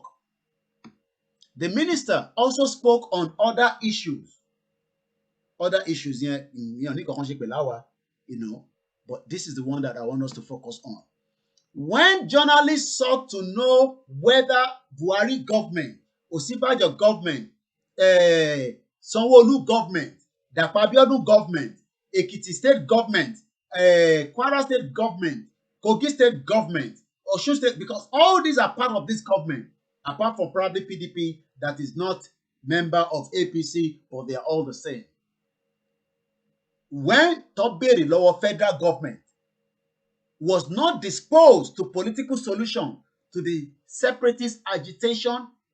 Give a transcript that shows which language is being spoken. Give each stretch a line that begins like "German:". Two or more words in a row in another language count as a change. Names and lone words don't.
English: The minister also spoke on other issues. Other issues here, but this is the one that I want us to focus on. When journalists sought to know whether Buhari government, Osinbajo government, Sanwo-Olu government, Dapo Abiodun government, Ekiti state government, Kwara state government, Kogi state government, Osun state, because all these are part of this government, apart from probably PDP that is not member of APC, but they are all the same. When Toberi lower federal government was not disposed to political solution to the separatist agitation of